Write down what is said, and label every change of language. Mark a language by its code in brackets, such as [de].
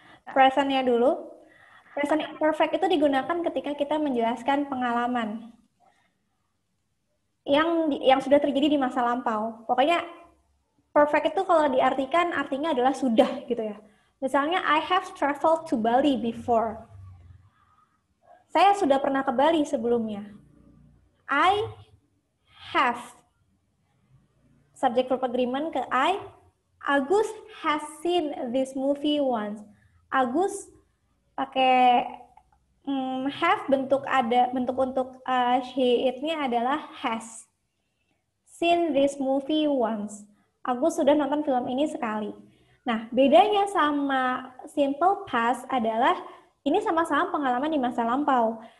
[id] Present-nya dulu. Present perfect itu digunakan ketika kita menjelaskan pengalaman yang sudah terjadi di masa lampau. Pokoknya perfect itu kalau diartikan artinya adalah sudah gitu ya. Misalnya [en] I have traveled to Bali before. [id] Saya sudah pernah ke Bali sebelumnya. [en] I have [id] subject verb agreement ke I. [en] Agus has seen this movie once. [id] Agus pakai have, bentuk untuk she it-nya adalah has. [en] Seen this movie once. [id] Agus sudah nonton film ini sekali. Nah, bedanya sama simple past adalah ini sama-sama pengalaman di masa lampau.